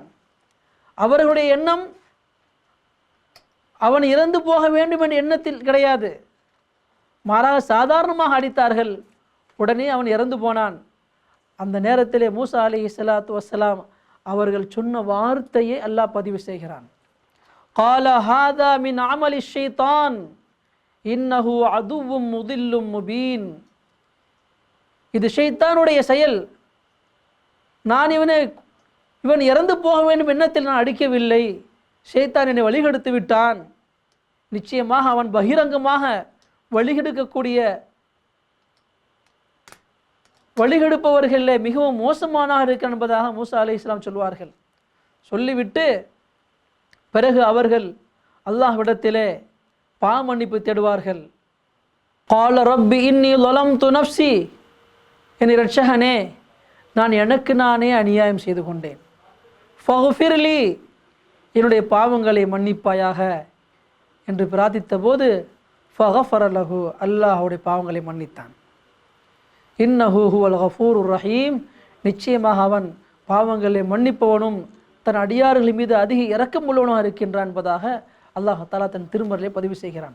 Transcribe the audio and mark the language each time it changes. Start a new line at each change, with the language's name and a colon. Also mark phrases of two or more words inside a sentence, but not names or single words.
Tamil: அவர்களுடைய எண்ணம் அவன் இறந்து போக வேண்டும் என்ற எண்ணத்தில் கிடையாது. மாறாக சாதாரணமாக அடித்தார்கள். உடனே அவன் இறந்து போனான். அந்த நேரத்திலே மூசா
Arabic: عليه الصلاة والسلام
Tamil: அவர்கள் சொன்ன வார்த்தையை அல்லாஹ் பதிவு செய்கிறான்.
Arabic: قال هذا من عمل الشيطان إنه عدو مضل مبين.
Tamil: இது ஷைத்தானுடைய செயல். நான் இவன் இறந்து போக வேண்டும் எண்ணத்தில் நான் அடிக்கவில்லை. ஷைத்தான் என்னை வழிகெடுத்து விட்டான். நிச்சயமாக அவன் பகிரங்கமாக வழிகெடுப்பவர்களே மிகவும் மோசமானதாக இருக்கிறான் என்பதாக மூசா அலைஹிஸ்ஸலாம் சொல்வார்கள். சொல்லிவிட்டு பிறகு அவர்கள் அல்லாஹ்விடத்திலே பாவ மன்னிப்பு தேடுவார்கள்.
Arabic: قال رب إني ظلمت نفسي.
Tamil: என் இரட்சகனே, நான் எனக்கு நானே அநியாயம் செய்து கொண்டேன்.
Arabic: فاغفر لي,
Tamil: என்னுடைய பாவங்களை மன்னிப்பாயாக என்று பிரார்த்தித்த போது
Arabic: فغفر له,
Tamil: அல்லாஹ்வுடைய பாவங்களை மன்னித்தான்.
Arabic: إنه هو الغفور الرحيم,
Tamil: நிச்சயமாக அவன் பாவங்களை மன்னிப்பவனும் தன் அடியார்கள் மீது அதிக இரக்கமுள்ளவனாக இருக்கின்றான் என்பதாக அல்லாஹ் தஆலா தன் திருமறையிலே பதிவு செய்கிறான்.